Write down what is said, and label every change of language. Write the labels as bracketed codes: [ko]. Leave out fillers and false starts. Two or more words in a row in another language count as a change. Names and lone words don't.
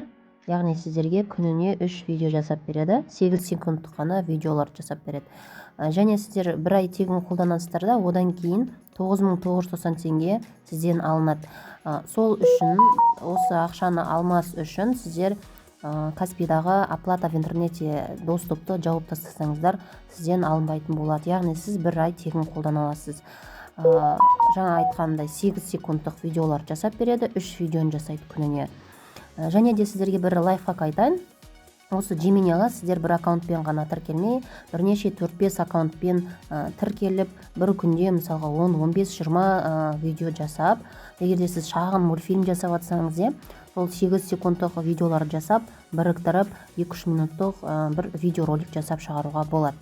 [kk] Яғни сіздерге күніне 3 видео жасап береді. 8 секундтық қана видеолар жасап береді. Және сіздер 1 ай тегін қолданасыздар да, одан кейін 9990 теңге сізден алынады. Сол үшін, осы ақшаны алмас үшін сіздер Каспийдағы [ru] оплата в интернете [kk] доступты жауып тастасаңыздар, сізден алынбайтын болады. Яғни сіз 1 ай тегін қолдана аласыз. Жаңа айтқандай 8 секундтық видеолар жасап береді, 3 видеоны жасайды күніне. Және де сіздерге бір лайфхак айтайын. Осы Gemini-ға сіздер бір аккаунтпен ғана тіркелмей, бірнеше 4-5 аккаунтпен тіркеліп, бір күнде мысалға 10-15-20 видео жасап, егер де сіз шағын мультфильм жасап атсаңыз, сол 8 секундтық видеолар жасап, біріктіріп 2-3 минуттық бір видеоролик жасап шығаруға болады.